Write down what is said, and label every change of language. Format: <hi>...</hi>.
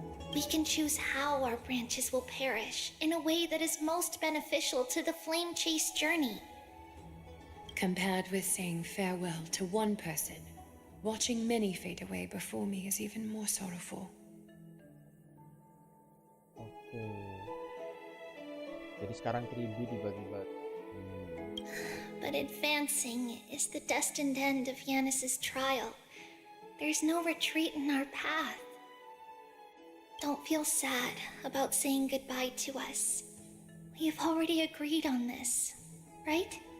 <en>We can choose how our branches will perish in a way that is most beneficial to the flame chase journey. Compared with saying farewell to one person, watching many fade away before me is even more sorrowful. Oke.</en> <id>Jadi sekarang 3D dibagi-bagi.</id> <en>But advancing is the destined end of Yanis's trial. There's no retreat in our path. Don't feel sad about saying goodbye to us. We've already agreed on this, right?</en>